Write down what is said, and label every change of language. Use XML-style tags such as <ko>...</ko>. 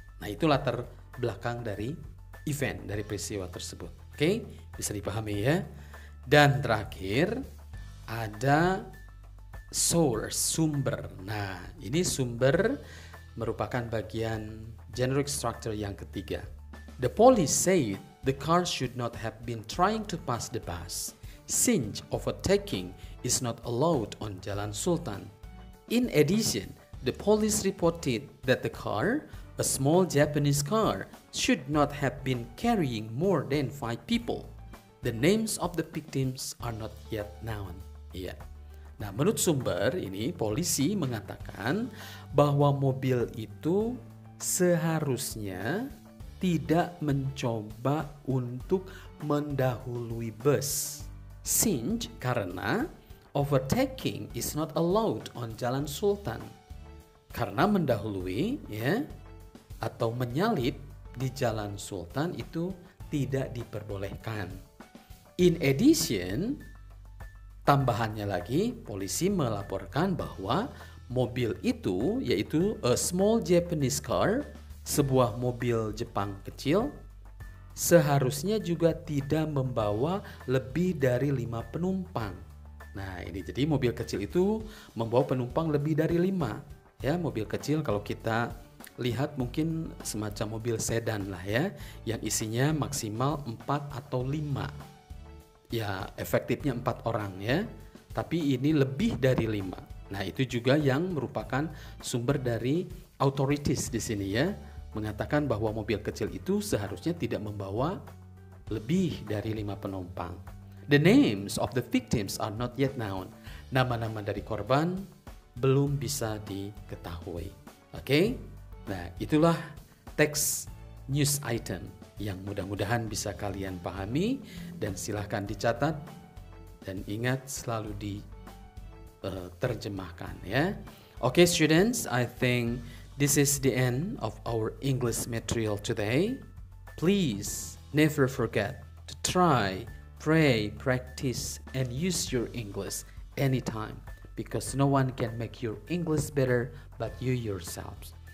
<id>Nah, itu latar belakang dari event, dari peristiwa tersebut. Oke, bisa dipahami ya. Dan terakhir ada source, sumber. Nah, ini sumber merupakan bagian generic structure yang ketiga.</id> <en>The police said the car should not have been trying to pass the bus, since overtaking is not allowed on Jalan Sultan. In addition, the police reported that the car, a small Japanese car, should not have been carrying more than 5 people. The names of the victims are not yet known.</en> <id>Iya. Nah, menurut sumber ini polisi mengatakan bahwa mobil itu seharusnya tidak mencoba untuk mendahului bus.</id> <en>Since</en> <id>karena</id> <en>overtaking is not allowed on Jalan Sultan.</en> <id>Karena mendahului ya atau menyalip di Jalan Sultan itu tidak diperbolehkan.</id> <en>In addition,</en> <id>tambahannya lagi polisi melaporkan bahwa mobil itu yaitu</id> <en>a small Japanese car,</en> <id>sebuah mobil Jepang kecil, seharusnya juga tidak membawa lebih dari 5 penumpang. Nah, ini jadi mobil kecil itu membawa penumpang lebih dari 5. Ya, mobil kecil kalau kita lihat mungkin semacam mobil sedan lah ya, yang isinya maksimal 4 atau 5. Ya, efektifnya 4 orang ya. Tapi ini lebih dari 5. Nah, itu juga yang merupakan sumber dari authorities di sini ya, mengatakan bahwa mobil kecil itu seharusnya tidak membawa lebih dari 5 penumpang.</id> <en>The names of the victims are not yet known.</en> <id>Nama-nama dari korban belum bisa diketahui. Oke? Nah, itulah teks news item yang mudah-mudahan bisa kalian pahami dan silahkan dicatat dan ingat selalu diterjemahkan ya.</id> <en>Okay, students, I think this is the end of our English material today. Please never forget to try, pray, practice, and use your English anytime because no one can make your English better but you yourselves.</en>